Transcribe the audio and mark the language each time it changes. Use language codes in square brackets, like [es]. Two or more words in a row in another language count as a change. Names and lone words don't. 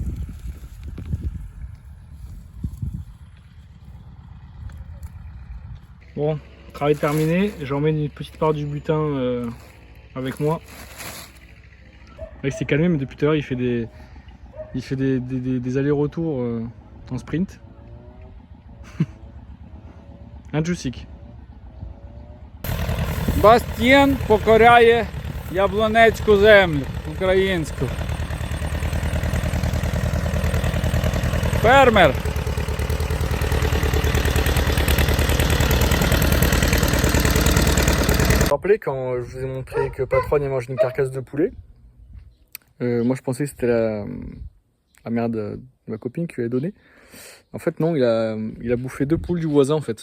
[fr] Bon, travail terminé. J'emmène une petite part du butin avec moi. Là, il s'est calmé, mais depuis tout à l'heure, il fait des allers-retours en sprint. Un Jusik. [uk] Бастієн покоряє Яблунецьку землю українську. Фермер. [fr] Vous vous rappelez quand je vous ai montré que Patron il mange une carcasse de poulet, moi je pensais que c'était la mère de ma copine qui lui avait donné. En fait non, il a bouffé 2 poules du voisin en fait.